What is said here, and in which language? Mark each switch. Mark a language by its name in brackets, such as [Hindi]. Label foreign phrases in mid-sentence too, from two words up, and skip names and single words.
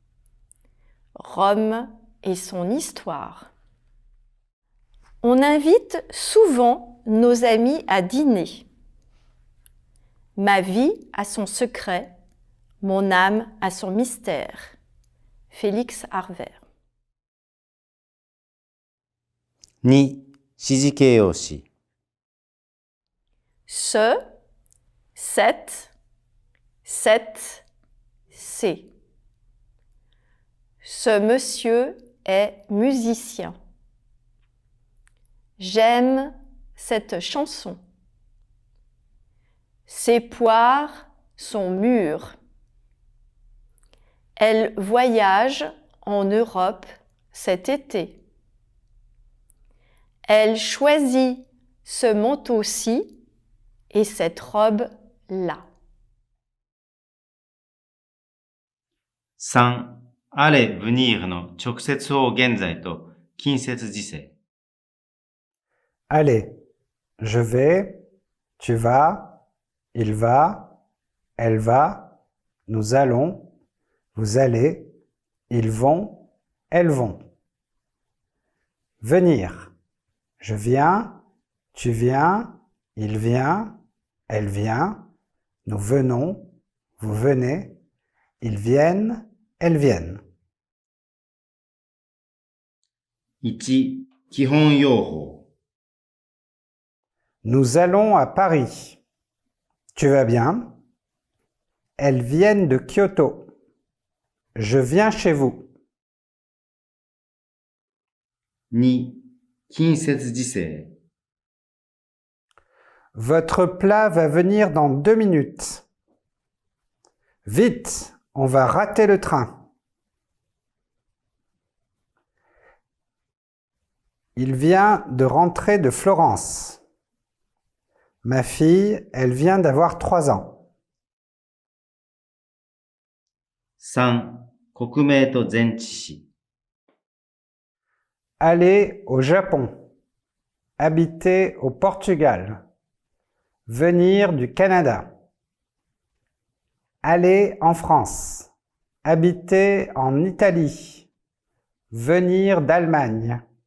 [French] Rome et son histoire. On invite souvent nos amis à dîner. Ma vie a son secret, mon âme a son mystère. Félix Harver. 2. [Japanese] 指示形容詞。 [French] Ce, cette, c'est. Ce monsieur est musicien. J'aime cette chanson. Ces poires sont mûres. Elle voyage en Europe cet été. Elle choisit ce manteau-ci et cette robe-là. 3. [Japanese] あれ、venir の直接法現在と近接時制。 [French] Allez, je vais, tu vas, il va, elle va, nous allons, vous allez, ils vont, elles vont. Venir. Je viens, tu viens, il vient, elle vient, nous venons, vous venez, ils viennent, elles viennent. 1. [Japanese] 基本用法。 [French] Nous allons à Paris. Tu vas bien? Elles viennent de Kyoto. Je viens chez vous. 2. [Japanese] 近接時制。 [French] Votre plat va venir dans 2 minutes. Vite, on va rater le train. Il vient de rentrer de Florence. Ma fille, elle vient d'avoir 3 ans. 3. [Japanese] 国名と前置詞。 [French] Aller au Japon. Habiter au Portugal. Venir du Canada. Aller en France. Habiter en Italie. Venir d'Allemagne.